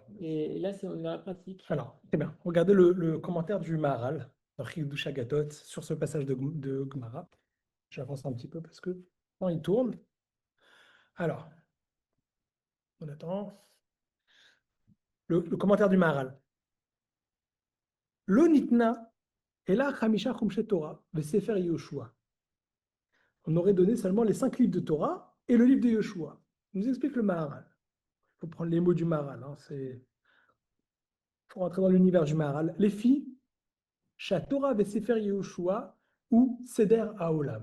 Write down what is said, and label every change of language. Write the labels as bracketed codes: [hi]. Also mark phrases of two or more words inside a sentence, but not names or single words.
[fr] Et là, on est dans la pratique. Alors, très bien. Regardez le commentaire du Maharal, dans Chiddush Agatot, sur ce passage de Gemara. J'avance un petit peu parce que quand il tourne. Alors, on attend. Le commentaire du Maharal. [he] לא ניתנה אלא חמישה חומשי תורה וספר יהושע. [fr] On aurait donné seulement les 5 livres de Torah et le livre de Yoshua. Il nous explique le Maharal. Il faut prendre les mots du Maharal. Il faut rentrer dans l'univers du Maharal. Les filles, [he] שה תורה וספר יהושע [fr] ou Seder Haolam.